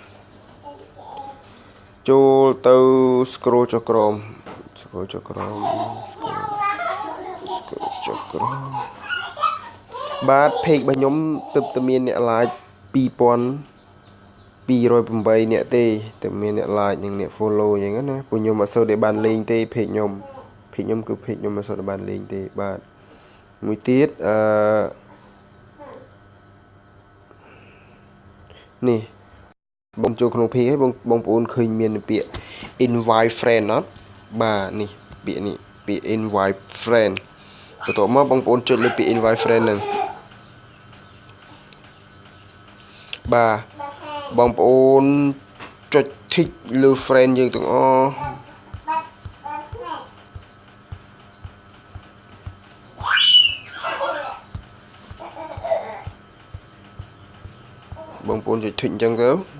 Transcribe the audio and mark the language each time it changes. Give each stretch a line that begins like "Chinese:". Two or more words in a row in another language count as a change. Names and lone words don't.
Khmer: ចូលទៅ scroll ចុះក្រោមបាទ page របស់ខ្ញុំទើបតែមានអ្នក like 2208អ្នកទេតែមានអ្នក like និងអ្នក follow អញ្ចឹងណាពួកខ្ញុំអត់សូវតែបានលេងទេ page ខ្ញុំគឺ page ខ្ញុំអត់សូវតែបានលេងទេបាទមួយទៀត នេះបងចូលក្នុង page ឲ្យបងប្អូនឃើញមានពាក្យ
English: invite friend
Khmer: អត់បាទនេះពាក្យនេះពាក្យ
English: invite friend
Khmer: បន្ទាប់មកបងប្អូនចុចលើពាក្យ
English: invite friend
Khmer: ហ្នឹង បាទបងប្អូនចុច tick លើ friend យើងទាំងអស់បងប្អូនចុច tick អញ្ចឹងទៅ